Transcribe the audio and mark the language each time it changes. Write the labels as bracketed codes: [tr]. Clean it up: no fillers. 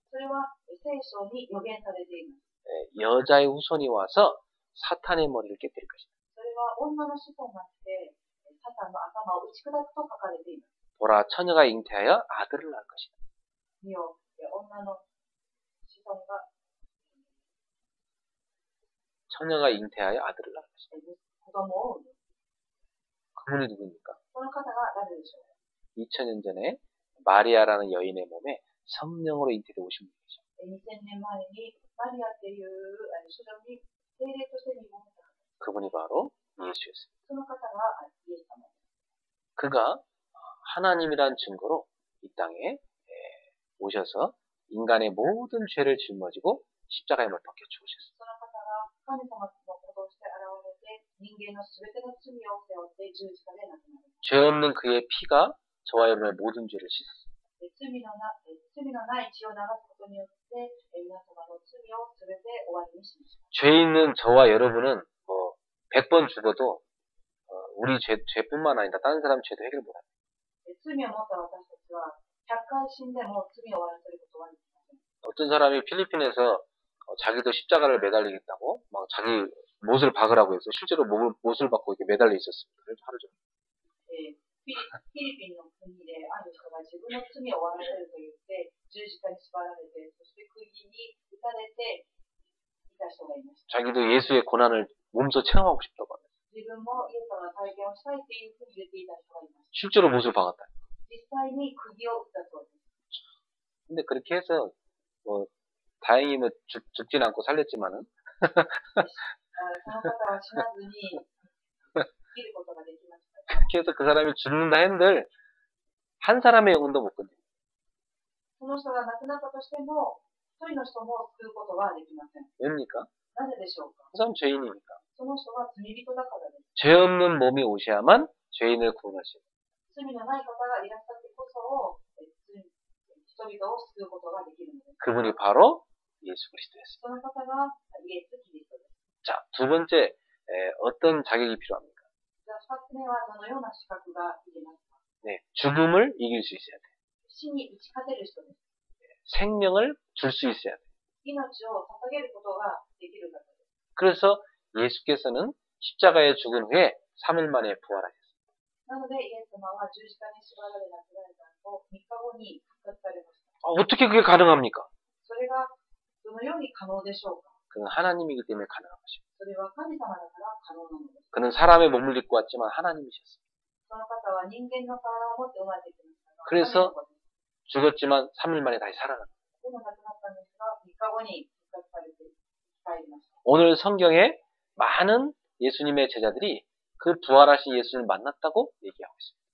[ja] それは聖書に予言されています。 [ko] 여자의 후손이 와서 사탄의 머리를 깨뜨릴 것이다. [ja] それは女の子孫が来て、サタンの頭を打ち砕くと書かれています。 [ko] 보라 처녀가 잉태하여 아들을 낳을 것이다. [ja] 見よ、女の子孫が [ko] 처녀가 잉태하여 아들을 낳을 것이다. [ja] 子供を産む。 [ko] 그분이 누굽니까? [ja] その方が誰でしょう。 [ko] 2000년 전에 마리아라는 여인의 몸에 성령으로 잉태되어 오신 분이죠. [ja] 2000年前にマリアっていう主女に聖霊として身ごもった方。 [ko] 그분이 바로 예수였어요. [ja] その方がイエス様です。 [ko] 그가 하나님이란 증거로 이 땅에 오셔서 인간의 모든 죄를 짊어지고 십자가에 못 박혀 죽으셨어요. [ja] その方が神様の子として現れて、人間のすべての罪を背負って十字架で亡くなりました。 [ko] 죄 없는 그의 피가 저와 여러분의 모든 죄를 씻었어요. [ja] 罪のない血を流すことによって、皆様の罪をすべて終わりにしました。 [ko] 죄 있는 저와 여러분은 100번 죽어도 우리 죄뿐만 아니라 다른 사람 죄도 해결 못합니다. [ja] 罪を持った私たちは、100回死んでも罪を終わらせることはできません。 [ko] 어떤 사람이 필리핀에서 자기도 십자가를 매달리겠다고 막 자기 못을 박으라고 해서 실제로 못을 박고 이렇게 매달려 있었습니다. 그래서 하루 종일. [ja] フィリピンの国である人が自分の罪を終わらせると言って十字架に縛られて、そして釘に打たれていた人がいました。 [ko] 자기도 예수의 고난을 몸소 체험하고 싶다고 합니다. [ja] 自分もイエス様の体験をしたいっていうふうに言っていた人がいました。 [ko] 실제로 못을 박았다. [ja] 実際に釘を打ったそうです。 [ko] 근데 그렇게 해서 다행히 죽진 않고 살렸지만은 [ja] その方は死なずに生きることができました。 [ko] 그렇게 해서 그 사람이 죽는다 한들 한 사람의 영혼도 못 건드려요. [ja] その人が亡くなったとしても、一人の人も救うことはできません。 [ko] 왜입니까? [ja] なぜでしょうか。 [ko] 그 사람 죄인이니까. [ja] その人は罪人だからです。 [ko] 죄 없는 몸이 오셔야만 죄인을 구원하시고 [ja] 罪のない方がいらっしゃってこそ、人々を救うことができるのです。 [ko] 그분이 바로 예수 그리스도였어요. [ja] その方がイエス・キリストです。 [ko] 자, 두 번째 어떤 자격이 필요합니까? [ja] じゃあ、二つ目はどのような資格がいりますか。 [ko] 네, 죽음을 이길 수 있어야 돼요. [ja] 死に打ち勝てる人です。 [ko] 생명을 줄 수 있어야 돼요. [ja] 命を捧げることができる方です。 [ko] 그래서 예수께서는 십자가에 죽은 후에 3일 만에 부활하셨어요. [ja] なので、イエス様は十字架に縛られ亡くなられた後、3日後に復活されました。 [ko] 어떻게 그게 가능합니까? [ja] それがどのように可能でしょうか。 [ko] 그는 하나님이기 때문에 가능한 것입니다. [ja] それは神様だから可能なのです。 [ko] 그는 사람의 몸을 입고 왔지만 하나님이셨어요. [ja] その方は人間の体を持って生まれてきましたが、 [ko] 그래서 [ja] 神の子です。 [ko] 죽었지만 3일 만에 다시 살아났어요. [ja] でも亡くなったんですが、3日後に復活されて帰りました。 [ko] 오늘 성경에 많은 예수님의 제자들이 그 부활하신 예수를 만났다고 얘기하고 있습니다.